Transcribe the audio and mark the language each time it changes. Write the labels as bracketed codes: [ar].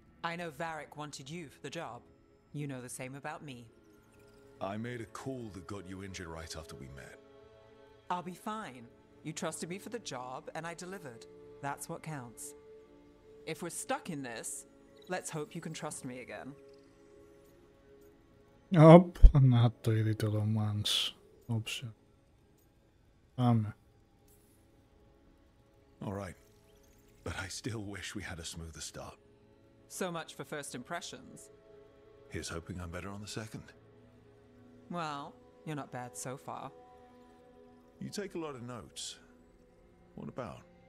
[en] I know Varric wanted you for the job. You know the same about me. I made a call that got you injured right after we met. I'll be fine. You trusted me for the job, and I delivered. That's what counts. If we're stuck in this, let's hope you can trust me again. [el] Οπ, να το είδε το romance option. Πάμε. [en] Alright. But I still wish we had a smoother start. So much for first impressions. Here's hoping I'm better on the second. Well, you're not bad so far. You take a lot of notes. What about?